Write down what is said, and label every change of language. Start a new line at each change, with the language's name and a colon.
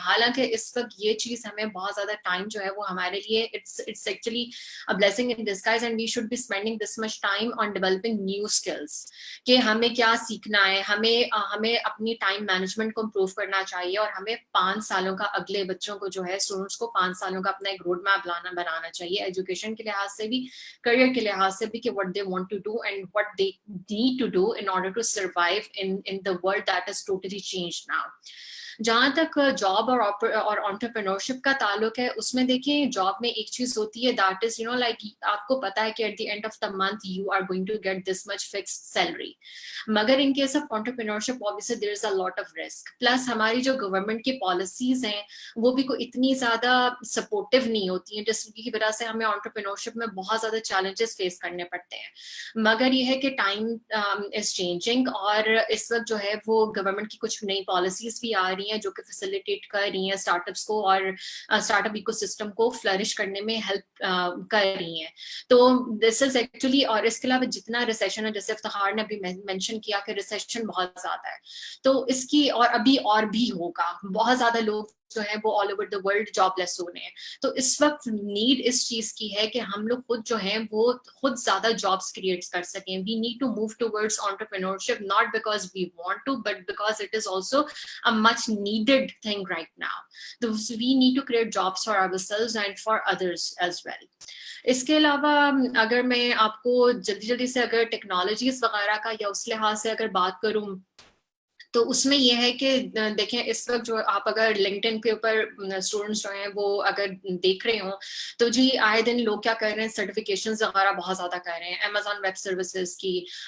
Urdu: حالانکہ اس وقت یہ چیز ہمیں بہت زیادہ ٹائم جو ہے وہ ہمارے لیے
English: it's actually a blessing in disguise, and we should be spending this much time on developing new skills,
Urdu: کہ ہمیں کیا سیکھنا ہے, ہمیں اپنی ٹائم مینجمنٹ کو امپروو کرنا چاہیے, اور ہمیں 5 سالوں کا, اگلے بچوں کو جو ہے اسٹوڈنٹس کو 5 سالوں کا اپنا ایک روڈ میپ بنانا چاہیے, ایجوکیشن کے لحاظ سے بھی, کریئر کے لحاظ سے بھی, کہ
English: what they want to do and what they need to do in order to survive in the world that is totally changed now.
Urdu: جہاں تک جاب اور انٹرپرینورشپ کا تعلق ہے, اس میں دیکھیں جاب میں ایک چیز ہوتی ہے
English: that is you know like
Urdu: آپ کو پتا ہے کہ
English: At the end of the month you are going to get this much fixed salary. مگر in case of entrepreneurship obviously there is a lot of risk.
Urdu: Plus ہماری جو government کی policies ہیں وہ بھی کوئی اتنی زیادہ سپورٹیو نہیں ہوتی ہیں, جس کی وجہ سے ہمیں انٹرپرینورشپ میں بہت زیادہ چیلنجز فیس کرنے پڑتے ہیں. مگر یہ ہے کہ
English: time is changing,
Urdu: اور اس وقت جو ہے وہ گورنمنٹ کی کچھ نئی پالیسیز بھی آ رہی ہیں جو کہ فیسیلیٹیٹ کر رہی ہیں اسٹارٹ اپس کو, اور اسٹارٹ اپ ایکو سسٹم کو فلرش کرنے میں ہیلپ کر رہی ہیں. تو
English: this is actually,
Urdu: اور اس کے علاوہ جتنا ریسیشن ہے, جیسے افتخار نے ابھی مینشن کیا کہ ریسیشن بہت زیادہ ہے, تو اس کی اور ابھی اور بھی ہوگا. بہت زیادہ لوگ جو ہے وہ all over the world job لیس ہو رہے ہیں. تو اس وقت نیڈ اس چیز کی ہے کہ ہم لوگ خود جو ہیں وہ خود زیادہ جابس کریٹ کر سکیں.
English: We need to move towards entrepreneurship, not because we want to, but because it is also a much needed thing right now. So we need to create jobs for ourselves and for others as well.
Urdu: اس کے علاوہ اگر میں آپ کو جلدی سے اگر technologies وغیرہ کا یا اس لحاظ سے اگر بات کروں, تو اس میں یہ ہے کہ دیکھیں اس وقت جو آپ اگر لنکڈ ان کے اوپر اسٹوڈنٹس جو ہیں وہ اگر دیکھ رہے ہوں تو جی آئے دن لوگ کیا کر رہے ہیں, سرٹیفکیشنز وغیرہ بہت زیادہ کر رہے ہیں, امیزون ویب سروسز کی,